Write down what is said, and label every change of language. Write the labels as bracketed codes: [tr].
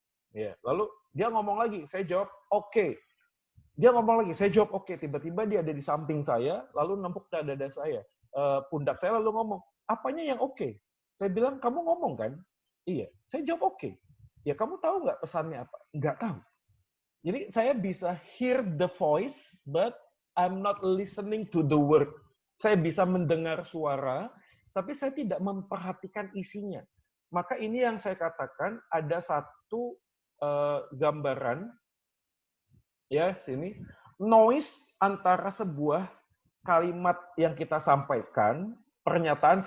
[id] Ya, lalu dia ngomong lagi, saya jawab oke. Dia ngomong lagi, saya jawab oke. Tiba-tiba dia ada di samping saya, lalu nempuk dada saya, pundak saya, lalu ngomong, apanya yang oke? Saya bilang, kamu ngomong kan? Iya. Saya jawab oke. Ya, kamu tahu nggak pesannya apa? Nggak tahu. Jadi saya bisa [en] hear the voice, but I'm not listening to the word. [id] Saya bisa mendengar suara, tapi saya tidak memperhatikan isinya. Maka ini yang saya katakan, ada satu gambaran, ya sini, noise antara sebuah kalimat yang kita sampaikan, pernyataan.